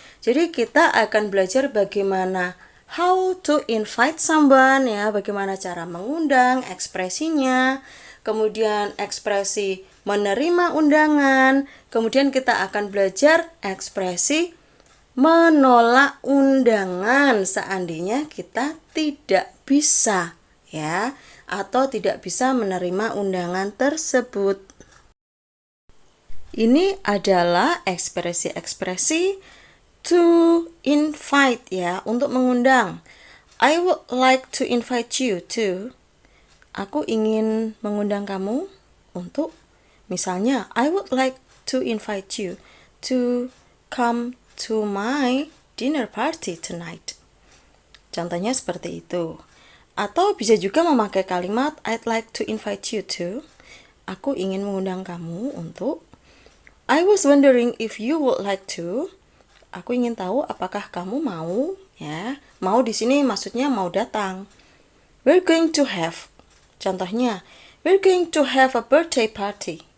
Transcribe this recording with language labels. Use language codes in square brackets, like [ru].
[id] Jadi kita akan belajar bagaimana [en] how to invite someone [id] ya, bagaimana cara mengundang, ekspresinya, kemudian ekspresi menerima undangan, kemudian kita akan belajar ekspresi menolak undangan seandainya kita tidak bisa ya, atau tidak bisa menerima undangan tersebut. Ini adalah ekspresi-ekspresi to invite ya, untuk mengundang. [en] I would like to invite you to. [id] Aku ingin mengundang kamu untuk. Misalnya, [en] I would like to invite you to come to my dinner party tonight. [id] Contohnya seperti itu. Atau bisa juga memakai kalimat [en] I'd like to invite you to. [id] Aku ingin mengundang kamu untuk. [en] I was wondering if you would like to. [id] Aku ingin tahu apakah kamu mau ya. Mau di sini maksudnya mau datang. [en] We're going to have. [id] Contohnya, [en] we're going to have a birthday party.